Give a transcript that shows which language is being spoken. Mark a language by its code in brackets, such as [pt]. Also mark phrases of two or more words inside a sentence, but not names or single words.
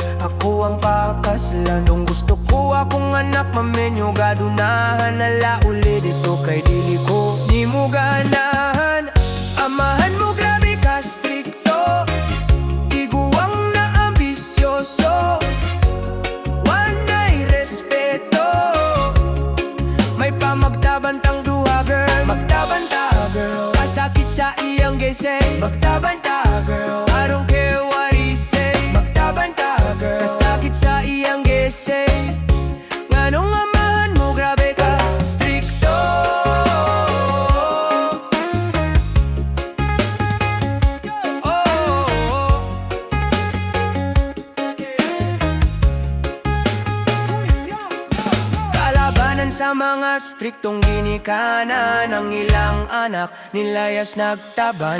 [ceb] Ako ang anak mamenyo gadunahan nala uli dito kay dili ko ni mo ganahan. Amahan mo grabe ka strikto, tiguang na ambisyoso, wanay respeto. May pamagtabantang duha girl, magtabanta girl, kasakit sa iyang gisay. [en] Magtabanta girl, I don't care what he say. [ceb] Magtabanta girl, kasakit sa iyang gisay. Nganong amahan mo grabe ka strikto. Kalabanan sa mga striktong ginikanan, ang ilang anak nilayas nagtaban.